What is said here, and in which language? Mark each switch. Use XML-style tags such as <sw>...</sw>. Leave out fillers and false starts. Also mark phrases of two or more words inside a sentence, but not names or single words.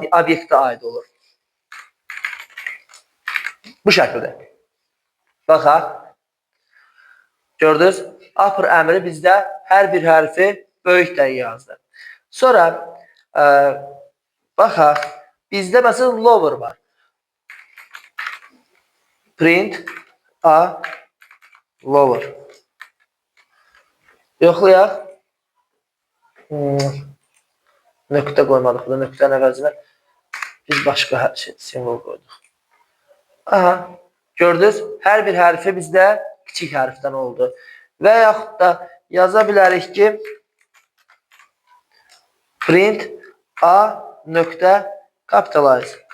<az>Obyektə aid olur. Bu şəkildə. Baxaq. Gördünüz? Upper əmri bizdə hər bir hərfi böyükdən yazdı. Sonra baxaq. Bizdə məsələn lower var.</az> <en>Print A lower.</en> <az>Yoxlayaq. Nöqtə qoymadıq. Burada nöqtənin əvəzinə biz başqa simvol qoyduq. Aha. Gördünüz? Hər bir hərfi bizdə kiçik hərfdən oldu. Və yaxud da yaza bilərik ki print A nöqtə capitalize.</az>